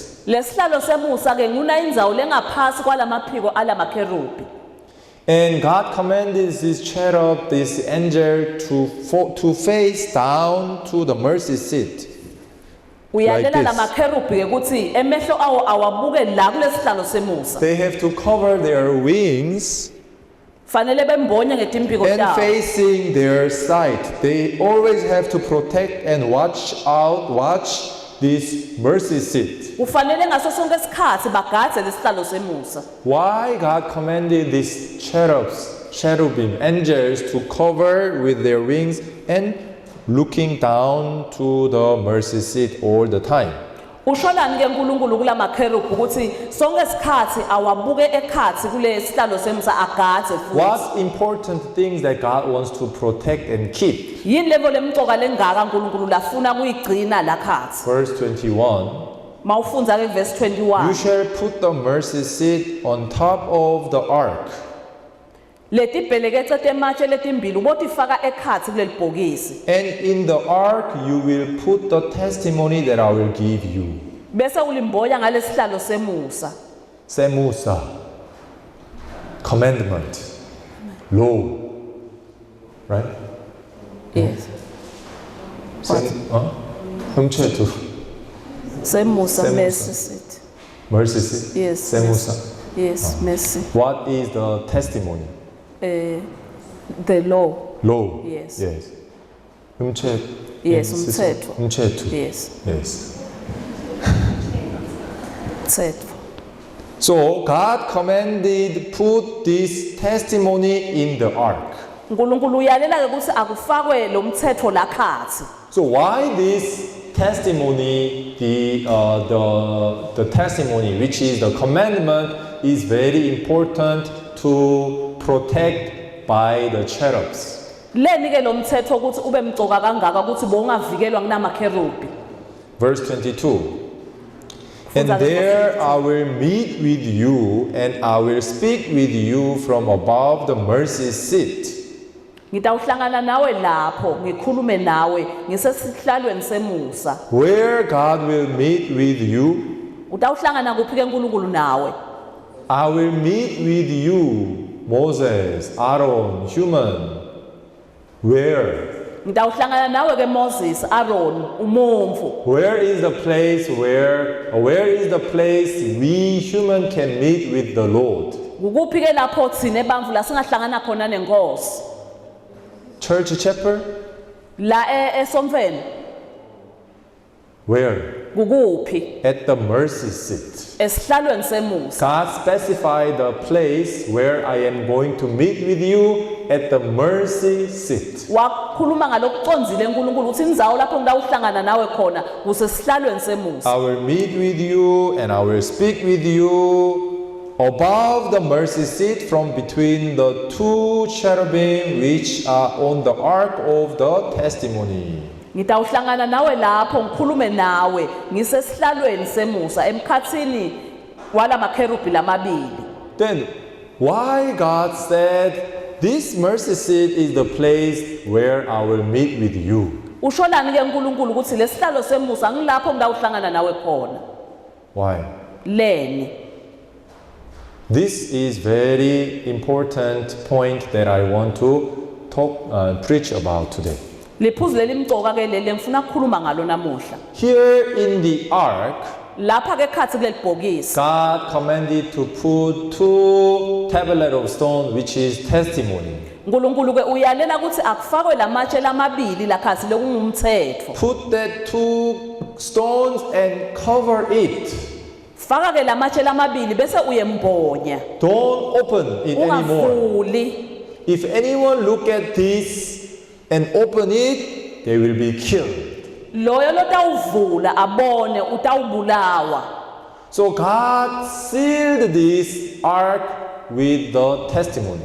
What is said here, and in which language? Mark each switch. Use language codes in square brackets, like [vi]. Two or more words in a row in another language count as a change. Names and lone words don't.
[ss] Lesihlalo semusa ke nguna indzawo lengaphasi kwalamaphiko ala makherubi. [en] And God commanded this cherub, this angel, to face down to the mercy seat. [ss] Uyalela la [en] this. [ss] makherubi ke ukuthi emehlo awo awabuke la kulesihlalo semusa. [en] They have to cover their wings [ss] Fanele bembonye ngetimphiko [en] and [ss] tawo. [en] facing their sight. They always have to protect and watch this mercy seat. [ss] Kufanele ngaso sonke isikhathi bagadze lesihlalo semusa. [en] Why God commanded these cherubim, angels, to cover with their wings and looking down to the mercy seat all the time? [ss] Usholani ke uNkulunkulu kula makherubi ukuthi sonke isikhathi awabuke ekhathi kule sihlalo semusa agadze futhi. [en] What important things that God wants to protect and keep? [ss] Yini levo lemcoka lengaka uNkulunkulu lafuna kuyigcina la khathi. [en] Verse 21. [ss] Mawufunza ke verse [en] You 21. shall put the mercy seat on top of the ark. [ss] Letibheleke ecete matshe letimbili ubotifaka ekhathi kuleli bhokisi. [en] And in the ark you will put the testimony that I will give you. [ss] Bese ulimboya ngalesihlalo semusa. Semusa. [en] Commandment. Law. Right? Yes. 흠체투. [ss] Semusa Semusa. [en] mercy seat. Mercy seat. Yes. [ss] Semusa. [en] Yes, mercy. What is the testimony? The law. Law. Yes. Yes. [ss] umthetho. [en] Yes, umthetho. [ss] umthetho. [en] Yes, Yes. [ss] umthetho. [en] So God commanded put this testimony in the ark. [ss] uNkulunkulu uyalela-ke ukuthi akufakwe lo mthetho la khathi. [en] So why this testimony, the testimony, which is the commandment, is very important to protect by the cherubs. [ss] Leni-ke lo mthetho ukuthi ube mcoka kangaka ukuthi bongavikelwa kunamakherubi. [en] Verse 22. And there I will meet with you, and I will speak with you from above the mercy seat. [ss] Ngitawuhlangana nawe lapho ngikhulume nawe ngisesihlalweni semusa. [en] Where God will meet with you, [ss] Utawuhlangana kuphi-ke uNkulunkulu nawe? [en] I will meet with you, Moses, Aaron, human. Where? [ss] Ngitawuhlangana nawe-ke Moses, Aaron, umomfu. [en] Where is the place we human can meet with the Lord? [ss] Kukuphi-ke lapho thina ebantfu la singahlangana khona nenkosi? [en] Church chapel? [ss] La esomfeni? [en] Where? [ss] Kukuphi? [en] At the mercy seat. [ss] Esihlalweni semusa. [en] God specified the place where I am going to meet with you at the mercy seat. [ss] Wakhuluma ngalokuconzile uNkulunkulu ukuthi indzawo lapho ngitawuhlangana nawe khona kusesihlalweni semusa. [en] I will meet with you and I will speak with you above the mercy seat from between the two cherubim which are on the ark of the testimony. [ss] Ngitawuhlangana nawe lapho ngikhulume nawe ngisesihlalweni semusa emkhathini wala makherubi lamabili. [en] Then why God said this mercy seat is the place where I will meet with you? [ss] Usholani-ke uNkulunkulu ukuthi lesihlalo semusa ngilapho ngitawuhlangana nawe khona? [en] Why? [ss] Leni. [en] This is very important point that I want to preach about today. [ss] Liphuzu lelimcoka-ke leli ngifuna ukukhuluma ngalo namuhla. [en] Here in the ark, [ss] Lapha-ke khathi kuleli bhokisi [en] God commanded to put two tablets of stone, which is testimony. [ss] uNkulunkulu-ke uyalela ukuthi akufakwe lamatshe lamabili la khathi lokungumthetho. [en] Put that two stones and cover it. [ss] Faka-ke lamatshe lamabili bese uyembonya. [en] Don't open it anymore. [ss] Ungavuli. [en] If anyone look at this and open it, they will be killed. [ss] Loyo lotawuvula abone utawubulawa. [en] So God sealed this ark with the testimony.